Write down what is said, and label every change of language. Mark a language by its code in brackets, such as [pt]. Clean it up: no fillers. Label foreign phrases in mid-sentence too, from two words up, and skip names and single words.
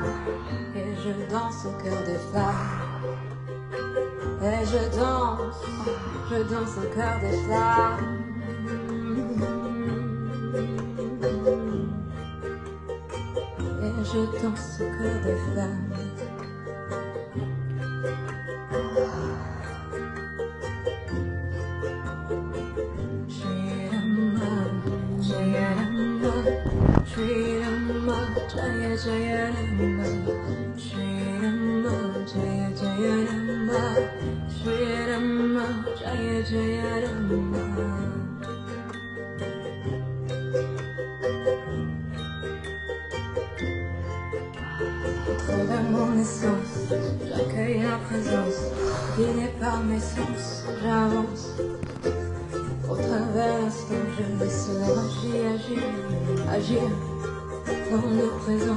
[fr] Et je danse au cœur des flammes. Et je danse au cœur des flammes. Et je danse au cœur des flammes. [sa] Shri Rama, Jaya Jaya Rama, Shri Rama, Jaya Jaya Rama, Shri Rama, Jaya Jaya Rama. [fr] Au travers mon essence, j'accueille la présence, guidée par mes sens, j'avance. Au travers l'instant, je laisse la magie agir dans le présent.